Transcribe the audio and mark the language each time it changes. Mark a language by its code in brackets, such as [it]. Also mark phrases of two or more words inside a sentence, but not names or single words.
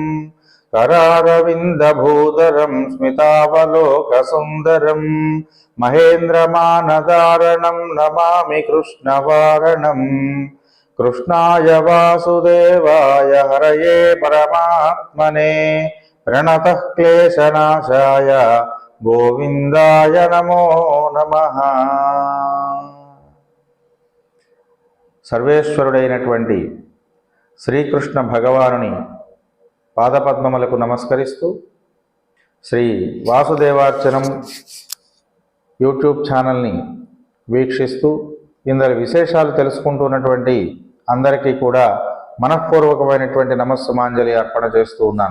[sa] करारविन्दभूधरं स्मितावलोकसुन्दरं महेन्द्रमानदारणं नमामि कृष्णवारणम्। कृष्णाय वासुदेवाय हरये परमात्मने प्रणतः क्लेशनाशाय गोविंदाय नमो नमः। [te] సర్వేశ్వరుడైనటువంటి శ్రీకృష్ణ భగవానుని పాదపద్మములకు నమస్కరిస్తూ శ్రీ వాసుదేవార్చనం యూట్యూబ్ ఛానల్ని వీక్షిస్తూ ఇందరి విశేషాలు తెలుసుకుంటున్నటువంటి అందరికీ కూడా మనఃపూర్వకమైనటువంటి నమస్సుమాంజలి అర్పణ చేస్తూ ఉన్నాను.